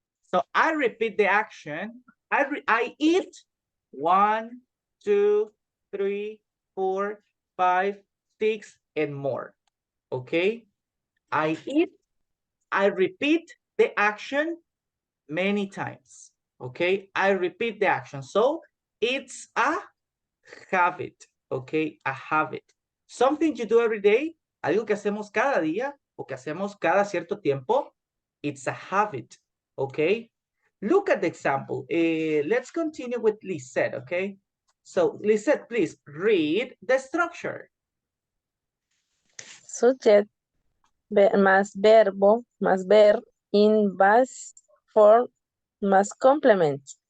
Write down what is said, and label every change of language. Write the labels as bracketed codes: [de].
[en] So I repeat the action. I eat 1, 2, 3, 4, 5, 6, and more. Okay? I eat I repeat the action many times. Okay, I repeat the action. So it's a habit. Okay, a habit. Something you do every day, [es] algo que hacemos cada día o que hacemos cada cierto tiempo. [en] It's a habit. Okay, look at the example. Let's continue with Lisette. Okay, so Lisette, please read the structure. Subject [es] más verbo más [en] verb in past form más complement.